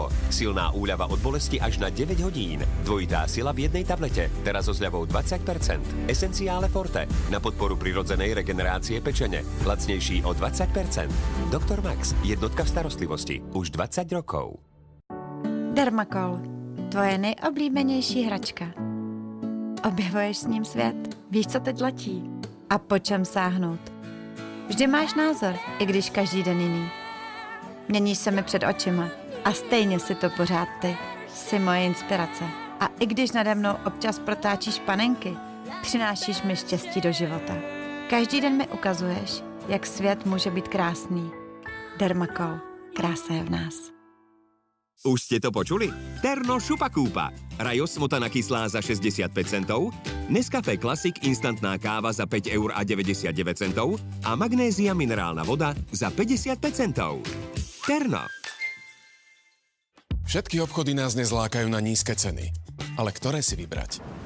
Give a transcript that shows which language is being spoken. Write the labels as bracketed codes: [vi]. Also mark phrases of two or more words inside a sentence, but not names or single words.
[sk] Silná úľava od bolesti až na 9 hodín. Dvojitá sila v jednej tablete. Teraz so zľavou 20%. Esenciále Forte. Na podporu prirodzenej regenerácie pečene. Lacnejší o 20%. Dr. Max. Jednotka v starostlivosti. Už 20 rokov. [cs] Dermacol, tvoje nejoblíbenější hračka. Objevuješ s ním svět, víš, co teď letí a po čem sáhnout. Vždy máš názor, i když každý den jiný. Měníš se mi před očima a stejně si to pořád ty. Jsi moje inspirace. A i když nade mnou občas protáčíš panenky, přinášíš mi štěstí do života. Každý den mi ukazuješ, jak svět může být krásný. Dermacol, krása je v nás. [sk] Už ste to počuli? Terno šupakúpa. Rajo smotaná kyslá za 65 centov, Nescafé Classic instantná káva za 5,99 € a magnézia minerálna voda za 55 centov. Terno. Všetky obchody nás nezlákajú na nízke ceny. Ale ktoré si vybrať?